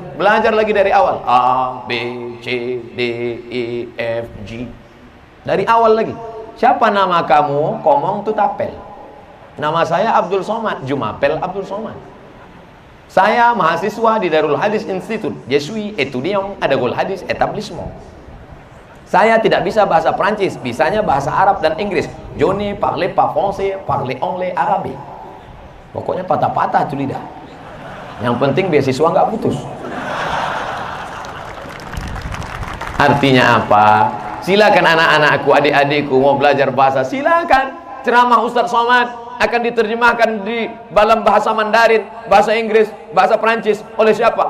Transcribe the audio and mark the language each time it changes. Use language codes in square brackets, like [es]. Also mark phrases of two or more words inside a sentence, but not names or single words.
[id] Belajar lagi dari awal. A, B, C, D, E, F, G. Dari awal lagi. Siapa nama kamu? [fr] Komong Tutapel. [id] Nama saya Abdul Somad. Jumapel Abdul Somad. Saya mahasiswa di Darul Hadis Institute. [fr] Je suis étudiant à Darul Hadis Établissement. [id] Saya tidak bisa bahasa Prancis, bisanya bahasa Arab dan Inggris. [fr] Je ne parle pas français, parle anglais, arabe. [id] Pokoknya patah-patah tuh lidah. Yang penting beasiswa nggak putus. Artinya apa? Silakan anak-anakku, adik-adikku mau belajar bahasa, silakan. Ceramah Ustadz Somad akan diterjemahkan di dalam bahasa Mandarin, bahasa Inggris, bahasa Prancis oleh siapa?